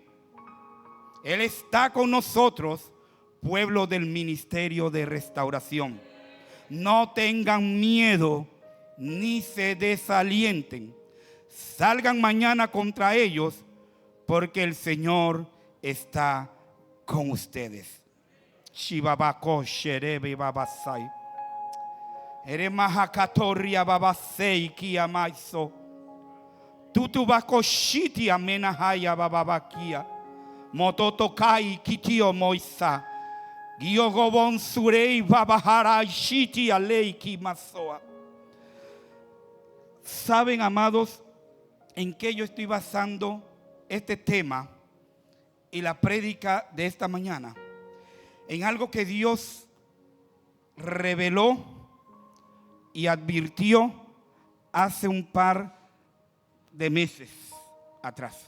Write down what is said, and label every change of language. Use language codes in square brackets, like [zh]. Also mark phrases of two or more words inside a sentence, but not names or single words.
[es] Él está con nosotros, pueblo del ministerio de restauración. No tengan miedo ni se desalienten. Salgan mañana contra ellos, porque el Señor está con ustedes. Shibabako sherebe babasai. Eremahakatoria babasei kiamaiso. Tutubako shiti amenahaya bababakia. Mototokai kitio moisa. Giogobon surei babahara shiti alei kimasoa. ¿Saben, amados, en qué yo estoy basando este tema y la prédica de esta mañana? En algo que Dios reveló y advirtió hace un par de meses atrás.